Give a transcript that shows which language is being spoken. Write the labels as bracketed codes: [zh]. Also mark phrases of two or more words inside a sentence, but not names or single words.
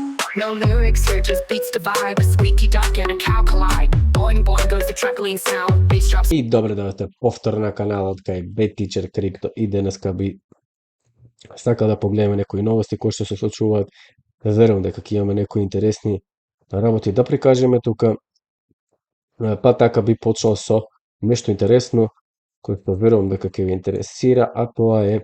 [en] No lyrics here, just beats the vibe. A squeaky duck and a cow collide. Boing boing goes the truckling sound. Bass drops. [mk] И добре дојдовте повтор на каналот кај BetTeacher Crypto и денеска би сакал да погледаме некои новости кои што се случуваат. Верувам дека ќе имаме некои интересни работи да прикажеме тука. Па така би почнал со нешто интересно кој што верувам дека ќе ви интересира, а тоа е